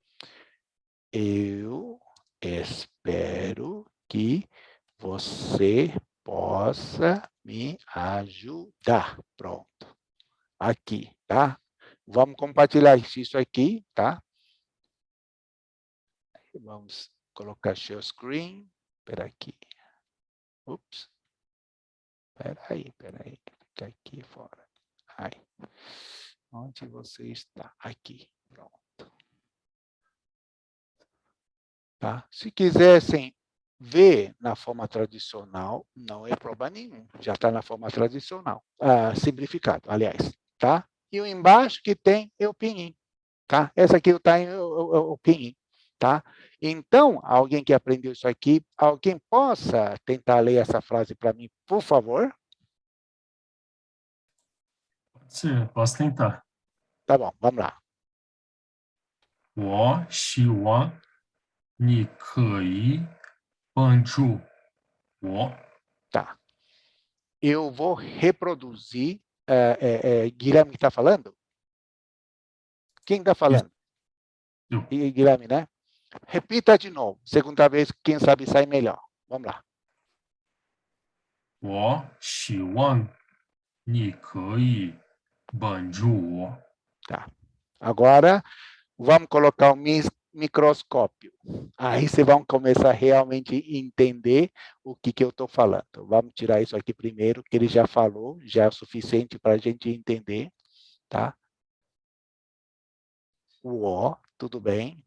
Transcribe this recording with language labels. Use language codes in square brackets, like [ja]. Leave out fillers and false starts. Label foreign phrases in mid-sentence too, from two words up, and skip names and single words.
[pt] Eu espero que você possa me ajudar. Pronto. Aqui, tá? Vamos compartilhar isso aqui, tá? Vamos colocar [en] share screen. [pt] Espera aqui. Ups. Espera aí. Fica aqui fora. Aí. Onde você está? Aqui. Pronto. Tá? Se quisessem ver na forma tradicional, não é problema nenhum. Já está na forma tradicional. Simplificado, aliás. Tá? E o embaixo que tem é o pinyin. Tá? Essa aqui está o pinyin. Tá? Então, alguém que aprendeu isso aqui, alguém possa tentar ler essa frase para mim, por favor? Sim, posso tentar. Tá bom, vamos lá. [zh] 我希望你可以帮助我。 [pt] Tá. Eu vou reproduzir. Guilherme está falando? Quem está falando? Eu. Guilherme, né? Repita de novo. Segunda vez, quem sabe sai melhor. Vamos lá. [zh] 我希望你可以帮助我。 [pt] Tá. Agora, vamos colocar o microscópio. Aí vocês vão começar a realmente entender o que eu estou falando. Vamos tirar isso aqui primeiro, que ele já falou, já é o suficiente para a gente entender. Tá? O O, tudo bem.